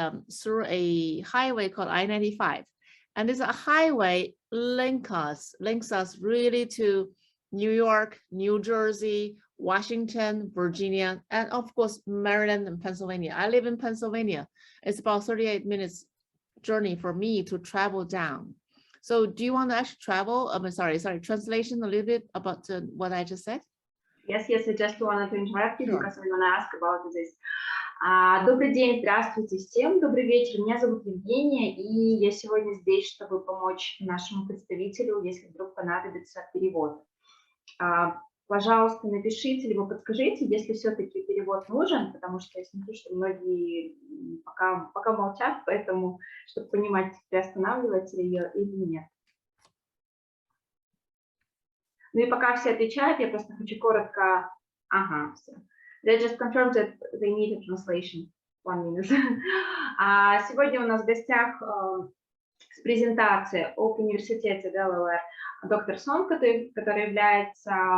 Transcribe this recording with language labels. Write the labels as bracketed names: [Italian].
[English] Through a highway called I-95, and this highway links us really to New York, New Jersey, Washington, Virginia, and of course, Maryland and Pennsylvania. I live in Pennsylvania. It's about 38 minutes journey for me to travel down. So do you want to actually travel? Sorry, translation a little bit about what I just said? Yes, I just wanted to interrupt you because I want to ask about this. [Russian] Добрый день, здравствуйте всем, добрый вечер. Меня зовут Евгения, и я сегодня здесь, чтобы помочь нашему представителю, если вдруг понадобится перевод. Пожалуйста, напишите, либо подскажите, если все-таки перевод нужен, потому что я смотрю, что многие пока молчат, поэтому, чтобы понимать, приостанавливается ли ее или нет. Ну и пока все отвечают, я просто хочу коротко... Ага, все. [English] They just confirmed that they need a translation. 1 minute. [Russian] Сегодня у нас в гостях с презентацией об университете Delaware доктор Сон, который является